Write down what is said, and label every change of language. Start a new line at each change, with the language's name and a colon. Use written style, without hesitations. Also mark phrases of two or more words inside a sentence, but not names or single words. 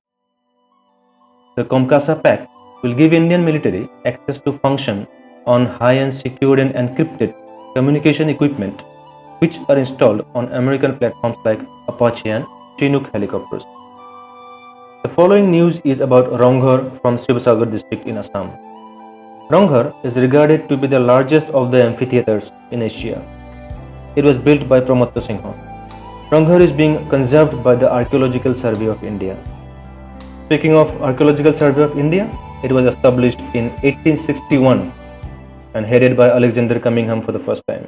English: The Comcasa Pact will give Indian military access to function on high-end secured and encrypted communication equipment which are installed on American platforms like Apache and Chinook helicopters. The following news is about Ronghar from Sivasagar district in Assam. Ronghar is regarded to be the largest of the amphitheaters in Asia. It was built by Pramod Singha. Ronghar is being conserved by the Archaeological Survey of India. Speaking of Archaeological Survey of India, it was established in 1861 and headed by Alexander Cunningham for the first time.